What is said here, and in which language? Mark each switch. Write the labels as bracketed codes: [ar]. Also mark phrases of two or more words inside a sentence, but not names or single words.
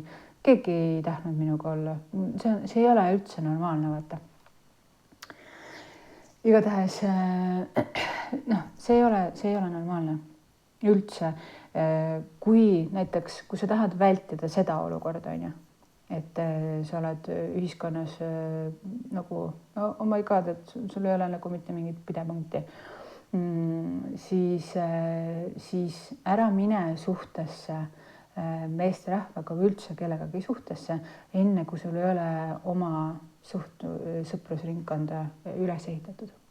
[et] Keegi ei tahtnud minuga olla. See ei ole üldse normaalne, vaata. Igatahes, see ei ole normaalne. Üldse, kui sa tahad vältida seda olukorda, on ju, et sa oled ühiskonnas nagu, [en] oh my god, [et] et sul ei ole nagu mitte mingit pidepunkti. Siis ära mine suhtesse meesterahvaga või üldse kellegagi suhtesse, enne kui sul ei ole oma sõprusringkonda üles ehitatud.